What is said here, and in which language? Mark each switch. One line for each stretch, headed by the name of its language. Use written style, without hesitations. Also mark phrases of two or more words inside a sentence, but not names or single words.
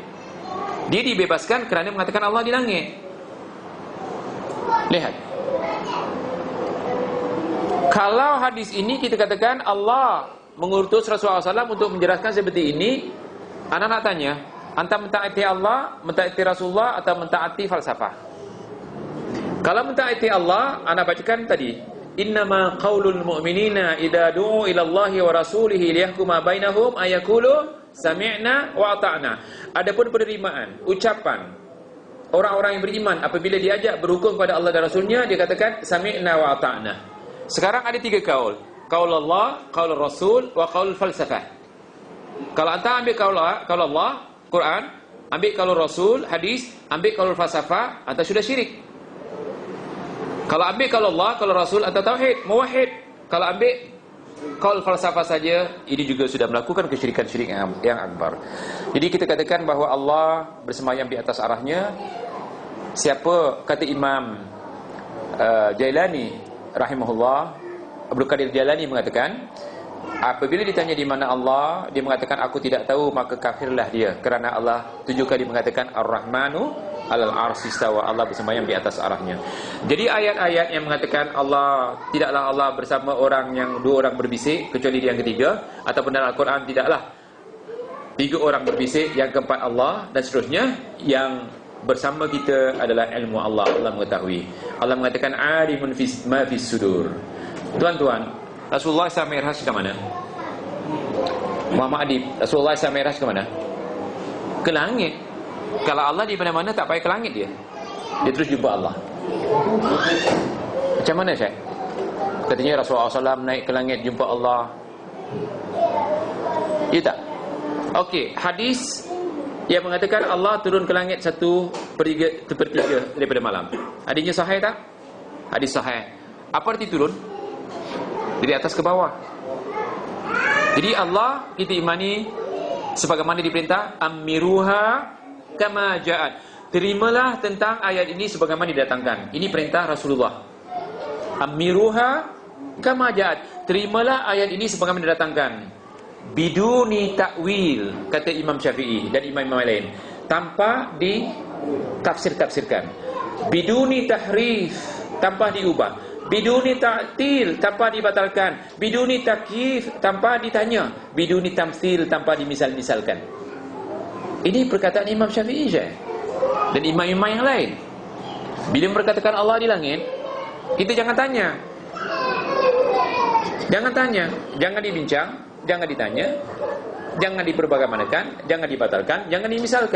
Malay: Dia dibebaskan kerana mengatakan Allah di langit. Lihat, kalau hadis ini kita katakan Allah mengutus Rasulullah SAW untuk menjelaskan seperti ini, anak nak tanya, anta mentaati Allah, mentaati Rasulullah, atau mentaati falsafah? Kalau mentaati Allah, anak bacakan tadi,
Arabic: إنما قول المؤمنين إذا دعوا إلى الله ورسوله ليحكم بينهم أن يقولوا سمعنا وأطعنا.
Malay: Adapun penerimaan, ucapan orang-orang yang beriman apabila diajak berhukum kepada Allah dan Rasulnya, dia katakan
Arabic: سمعنا وأطعنا.
Malay: Sekarang ada 3 kaul. Kaul Allah, kaul Rasul, wa kaul falsafah. Kalau anda ambil kaul Allah, Quran, ambil kaul Rasul, hadis, ambil kaul falsafah, anda sudah syirik. Kalau ambil kaul Allah, kaul Rasul, anda tauhid, muwahhid. Kalau ambil kaul falsafah saja, ini juga sudah melakukan kesyirikan-syirik yang akbar. Jadi kita katakan bahawa Allah bersemayam di atas arahnya. Siapa, kata Imam Jailani rahimahullah, Abdul Qadir Jailani mengatakan, apabila ditanya di mana Allah, dia mengatakan aku tidak tahu, maka kafirlah dia, kerana Allah 7 kali mengatakan
Arabic: الرحمن على العرش استوى,
Malay: Allah bersemayam di atas arahnya. Jadi ayat-ayat yang mengatakan Allah, tidaklah Allah bersama orang yang 2 orang berbisik kecuali yang ketiga, ataupun dalam Al-Quran tidaklah 3 orang berbisik, yang keempat Allah, dan seterusnya, yang bersama kita adalah ilmu Allah. Allah mengetahui. Allah mengatakan
Arabic: عليم في ما في الصدور.
Malay: Tuan-tuan, Rasulullah SAW Mi'raj ke mana? Muhammad Adib, Rasulullah SAW Mi'raj ke mana? Ke langit. Kalau Allah di mana-mana, tak payah ke langit dia. Dia terus jumpa Allah. Macam mana Syekh? Katanya Rasulullah SAW naik ke langit jumpa Allah. Ya tak? Okey, hadis yang mengatakan Allah turun ke langit 1/3 daripada malam. Hadisnya sahih tak? Hadis sahih. Apa arti turun? Dari atas ke bawah. Jadi Allah kita imani sebagaimana diperintah,
Arabic: أمروها كما جاءت.
Malay: Terimalah tentang ayat ini sebagaimana didatangkan. Ini perintah Rasulullah.
Arabic: أمروها كما جاءت.
Malay: Terimalah ayat ini sebagaimana didatangkan.
Arabic: بدون تأويل,
Malay: kata Imam Syafi'i dan imam-imam lain, tanpa ditafsir-tafsirkan.
Arabic: بدون تحريف,
Malay: tanpa diubah,
Arabic: بدون تعطيل,
Malay: tanpa dibatalkan,
Arabic: بدون تكييف,
Malay: tanpa ditanya,
Arabic: بدون تمثيل,
Malay: tanpa dimisal-misalkan. Ini perkataan Imam Syafi'i je, dan imam-imam yang lain. Bila berkatakan Allah di langit, kita jangan tanya, jangan dibincang, jangan ditanya, jangan diperbagaimanakan, jangan dibatalkan, jangan dimisalkan.